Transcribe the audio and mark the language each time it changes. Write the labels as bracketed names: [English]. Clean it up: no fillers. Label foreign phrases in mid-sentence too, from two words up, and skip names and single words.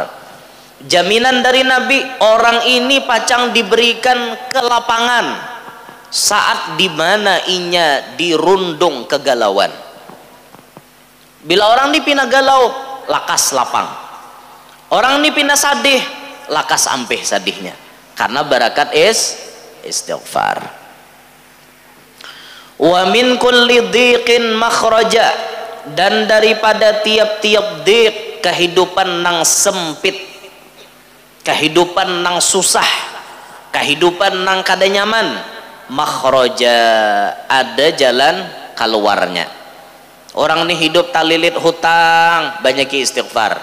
[Banjar] Jaminan dari Nabi, orang ini pacang diberikan kelapangan saat dimana inya dirundung kegalauan. Bila orang dipina galau, lakas lapang. Orang dipina sadih, lakas ampeh sadihnya, karena barakat istighfar. [Arabic] وَمِنْ كُلِّ ضِيقٍ مَخْرَجًا, [Banjar] dan daripada tiap-tiap dhiq, kehidupan nang sempit, kehidupan nang susah, kehidupan nang kada nyaman, makhraja, ada jalan keluarnya. Orang nih hidup talilit hutang, banyaki istighfar.